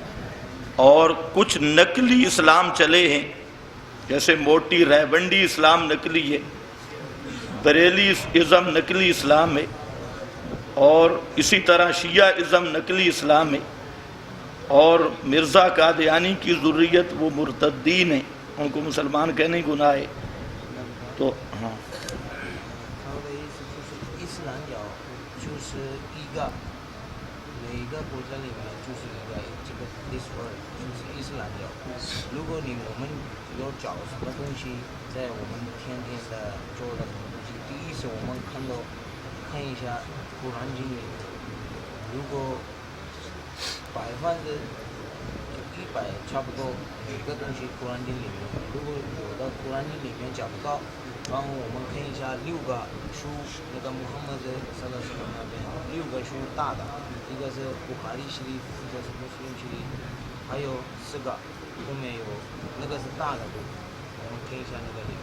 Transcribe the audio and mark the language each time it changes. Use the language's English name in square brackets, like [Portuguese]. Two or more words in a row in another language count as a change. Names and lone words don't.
[Urdu] اور کچھ نقلی اسلام چلے ہیں، جیسے موٹی ریونڈی اسلام نقلی ہے، بریلی ازم نقلی اسلام ہے، اور اسی طرح شیعہ ازم نقلی اسلام ہے، اور مرزا قادیانی کی ذریت وہ مرتدین ہیں، ان کو مسلمان کہنے گناہ ہے۔ تو ہاں [Chinese] 他的意思就是伊斯兰教就是一个每一个国家里面就是一个这个 [English] this word [Chinese] 就是伊斯兰教。如果我们有找什么东西，在我们天天的做的什么东西，第一是我们看一下古兰经里，如果 100%差不多每个东西古兰经里面，如果有的古兰经里面讲不到，然后我们看一下6个书，那个穆罕默德 [Arabic] صلى الله عليه وسلم [Chinese] 那边6个书大的，一个是布哈里系列，一个是穆斯林系列，还有4个，后面有那个是大的部分，我们看一下那个里面。